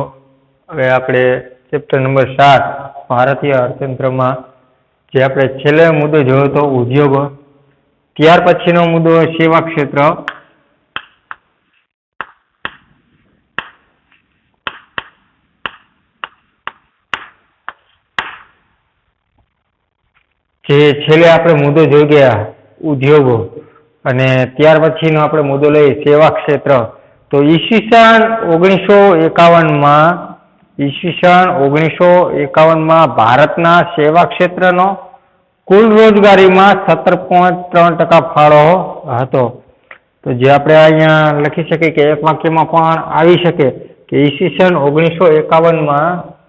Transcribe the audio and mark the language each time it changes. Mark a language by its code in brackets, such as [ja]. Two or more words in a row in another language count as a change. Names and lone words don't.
[gu] હવે આપણે ચેપ્ટર નંબર 7 ભારતીય અર્થતંત્ર માં જે આપણે છેલ્લો મુદ્દો જોયો તો ઉદ્યોગો, ત્યાર પછીનો મુદ્દો સેવા ક્ષેત્ર, જે છેલ્લે આપણે મુદ્દો જોઈ ગયા ઉદ્યોગો અને ત્યાર પછીનો આપણે મુદ્દો લઈ સેવા ક્ષેત્ર। તો ઈસ્વીસન 1951 માં ભારતના સેવા ક્ષેત્રનો કુલ રોજગારી માં 17.3% ફાળો હતો। તો જે આપણે અહીંયા લખી શકીએ કે એક વાક્યમાં પણ આવી શકે કે ઈસ્વીસન 1951 માં